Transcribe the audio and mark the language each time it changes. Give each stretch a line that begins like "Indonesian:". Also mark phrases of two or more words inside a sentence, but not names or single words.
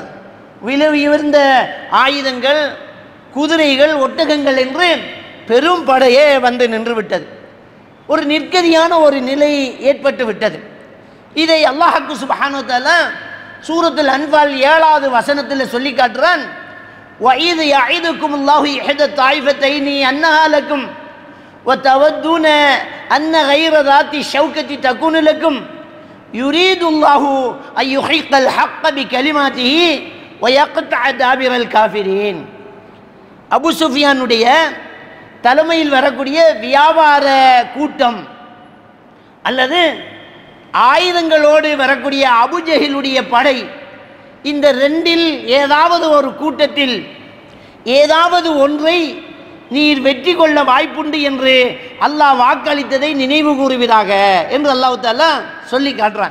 Tamil: விலை உயர்ந்த ஆயுதங்கள், குதிரைகள், ஒட்டகங்கள் என்று பெரும் படையே வந்து நின்று விட்டது. ஒரு நிற்கதியான ஒரு நிலை ஏற்பட்டு விட்டது. இதை
Arabic: الله سبحانه و تعالى
Tamil: சூரத்துல் அன்ஃபால் 7வது வசனத்தில் சொல்லி காட்டுறான்.
Arabic: وَإِذْ يَعِدُكُمُ اللَّهُ إِحْدَى الطَّائِفَتَيْنِ أَنَّهَا لَكُمْ وَتَوَدُّونَ أَنَّ غَيْرَ ذَاتِ الشَّوْكَةِ تَكُونُ لَكُمْ يُرِيدُ اللَّهُ أَن يُحِقَّ الْحَقَّ بِكَلِمَاتِهِ وَيَقْطَعَ دَابِرَ الْكَافِرِينَ.
Tamil: அபு சுஃபியானுடைய தலைமையில் வரக்கூடிய வியாபார கூட்டம் அல்லது ஆயுதங்களோடு வரக்கூடிய அபுஜஹிலுடைய படை, இந்த ரெண்டில் ஏதாவது ஒரு கூட்டத்தில் ஏதாவது ஒன்றை நீர் வெற்றி கொள்ள வாய்ப்புண்டு என்று அல்லாஹ் வாக்களித்ததை நினைவு கூறுவீராக என்று
Arabic: الله تعالى
Tamil: சொல்லி காட்டுறான்.